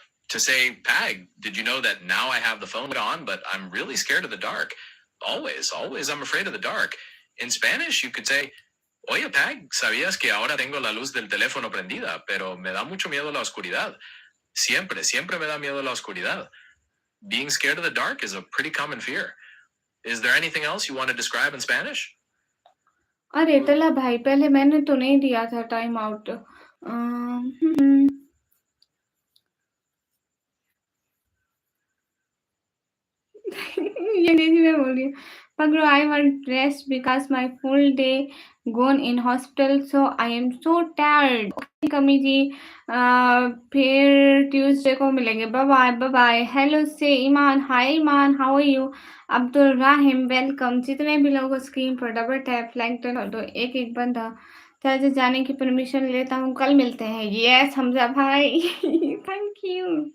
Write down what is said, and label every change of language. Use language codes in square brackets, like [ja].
[en] To say, Pag, did you know that now I have the phone on, but I'm really scared of the dark? Always, I'm afraid of the dark. In Spanish, you could say, [es] Oye, Pag, ¿sabías que ahora tengo la luz del teléfono prendida, pero me da mucho miedo la oscuridad? Siempre me da miedo la oscuridad. [en] Being scared of the dark is a pretty common fear. Is there anything else you want to describe in Spanish? [hi] अरे तला भाई, पहले मैंने तो नहीं दिया था time out. हुँ। ये अंग्रेजी में बोल रही हूँ। [en] Pagro, I want rest because my full day gone in hospital, so I am so tired. [hi] Okay कमी जी, फिर ट्यूसडे को मिलेंगे। Bye bye. [en] Hello से Iman, hi Iman, how are you? Abdul Rahim, welcome. [hi] जितने भी लोगों को स्क्रीन पर [en] double tap [hi] फ्लैग टर्न कर दो, एक-एक बंदा। चर्च जाने की परमिशन लेता हूँ, कल मिलते हैं। यस हमजा भाई, [en] Thank you.